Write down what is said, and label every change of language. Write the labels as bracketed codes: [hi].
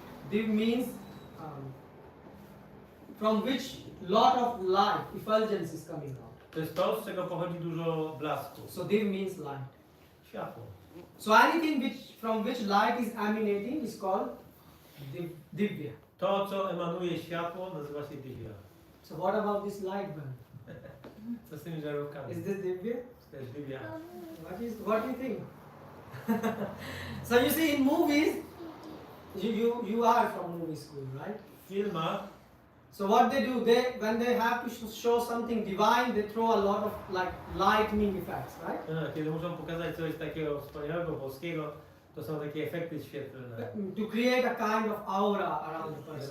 [en] Div means from which lot of light, effulgence is coming out. [pl] To jest to, z czego pochodzi dużo blasku. [en] So div means light. [pl] Światło. [en] So anything from which light is emanating is called divya. [pl] To, co emanuje światło, nazywa się divya. [en] So what about this light bulb? [pl] Co z tymi żarówkami? [en] Is this divya? [pl] To jest divya. [en] What do you think? So you see, in movies, you are from movie school, right? [pl] W filmach, [en] So what they do, when they have to show something divine, they throw a lot of lightning effects, right? [pl] kiedy muszą pokazać coś takiego wspaniałego, boskiego, To są takie efekty świetlne, [en] to create a kind of aura around the person.